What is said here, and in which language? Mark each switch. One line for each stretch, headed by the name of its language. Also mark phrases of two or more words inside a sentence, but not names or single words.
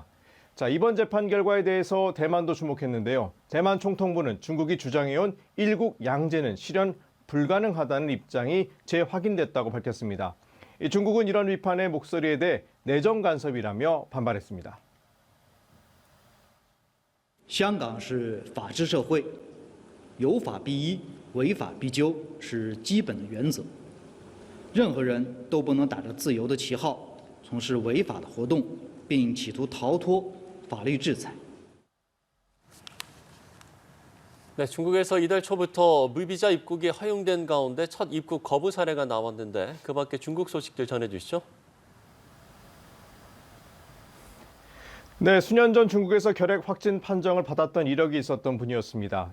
Korean: 자, 이번 재판 결과에 대해서 대만도 주목했는데요. 대만 총통부는 중국이 주장해온 일국 양제는 실현 불가능하다는 입장이 재확인됐다고 밝혔습니다. 중국은 이런 비판의 목소리에 대해 내정 간섭이라며 반발했습니다.
Chinese: 香港是法治社会，有法必依，违法必究是基本的原则。任何人都不能打着自由的旗号从事违法的活动，并企图逃脱法律制裁。
Korean: 네, 중국에서 이달 초부터 무비자 입국이 허용된 가운데 첫 입국 거부 사례가 나왔는데 그 밖에 중국 소식들 전해주시죠. 네, 수년 전 중국에서 결핵 확진 판정을 받았던 이력이 있었던 분이었습니다.